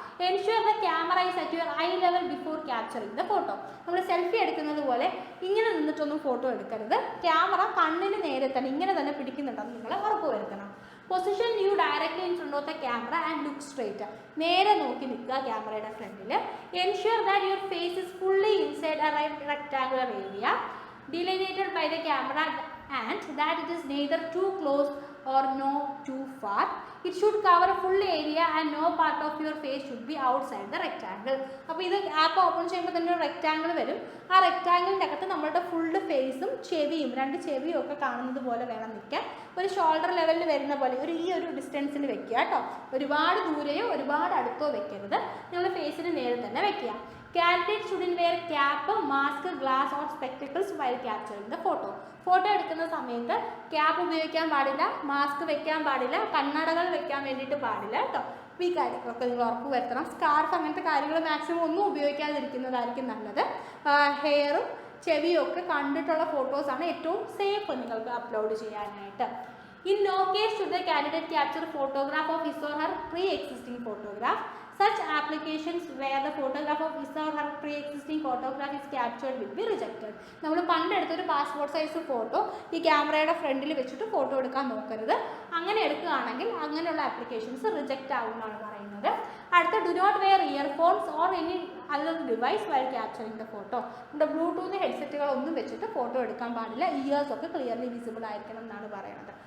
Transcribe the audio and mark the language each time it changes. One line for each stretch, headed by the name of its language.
English: Ensure the camera is at your eye level before capturing the photo.
Malayalam: നമ്മൾ selfie എടുക്കുന്നത് പോലെ ഇങ്ങനെ നിന്നിട്ടൊന്നും photo എടുക്കരുത്. ക്യാമറ കണ്ണിന് നേരെ തന്നെ ഇങ്ങനെ തന്നെ പിടിക്കുന്നുണ്ടെന്ന് നിങ്ങൾ ഉറപ്പുവരുത്തണം.
English: Position you directly in front of the camera and look straight.
Malayalam: നേരെ നോക്കി നിൽക്കുക ക്യാമറയുടെ ഫ്രണ്ടിൽ.
English: Ensure that your face is fully inside a rectangular area delineated by the camera and that it is neither too close or no too far. It should cover a full area and no part of your face should be outside the rectangle.
Malayalam: അപ്പോൾ ഇത് app open ചെയ്യുമ്പോൾ തന്നെ ഒരു rectangle വരും. ആ റെക്റ്റാങ്കിളിൻ്റെ അകത്ത് നമ്മളുടെ full ഫേസും ചെവിയും, രണ്ട് ചെവിയും ഒക്കെ കാണുന്നത് പോലെ വേണം നിൽക്കാൻ. ഒരു ഷോൾഡർ ലെവലിൽ വരുന്ന പോലെ ഈ ഒരു ഡിസ്റ്റൻസിൽ വെക്കുക കേട്ടോ. ഒരുപാട് ദൂരെയോ ഒരുപാട് അടുത്തോ വെക്കരുത്. നിങ്ങൾ ഫേസിന് നേരെ തന്നെ വെക്കുക.
English: Candidate shouldn't wear cap, mask, glass or spectacles while capturing the photo.
Malayalam: Photo എടുക്കുന്ന സമയത്ത് ക്യാപ്പ് ഉപയോഗിക്കാൻ പാടില്ല, മാസ്ക് വെക്കാൻ പാടില്ല, കണ്ണടകൾ വെക്കാൻ വേണ്ടിയിട്ട് പാടില്ല കേട്ടോ. ഈ കാര്യങ്ങളൊക്കെ നിങ്ങൾ ഉറപ്പ് വരുത്തണം. സ്കാർഫ് അങ്ങനത്തെ കാര്യങ്ങൾ മാക്സിമം ഒന്നും ഉപയോഗിക്കാതിരിക്കുന്നതായിരിക്കും നല്ലത്. ഹെയറും ചെവിയും ഒക്കെ കണ്ടിട്ടുള്ള ഫോട്ടോസാണ് ഏറ്റവും സേഫ് നിങ്ങൾക്ക് അപ്ലോഡ് ചെയ്യാനായിട്ട്.
English: In no case should the candidate capture a photograph of his or her pre-existing photograph. Such applications where the photograph of his or her pre-existing photograph is captured will be rejected.
Malayalam: നമ്മൾ പണ്ടെടുത്തൊരു passport size photo ഈ ക്യാമറയുടെ ഫ്രണ്ടിൽ വെച്ചിട്ട് photo എടുക്കാൻ നോക്കരുത്. അങ്ങനെ എടുക്കുകയാണെങ്കിൽ അങ്ങനെയുള്ള ആപ്ലിക്കേഷൻസ് റിജക്റ്റ് ആകുമെന്നാണ് പറയുന്നത്.
English: അടുത്ത, do not wear earphones or any other device while capturing the photo.
Malayalam: നമ്മുടെ ബ്ലൂടൂത്ത് ഹെഡ്സെറ്റുകളൊന്നും വെച്ചിട്ട് ഫോട്ടോ എടുക്കാൻ പാടില്ല. ഇയേഴ്സ് ഒക്കെ ക്ലിയർലി വിസിബിൾ ആയിരിക്കണം എന്നാണ് പറയുന്നത്.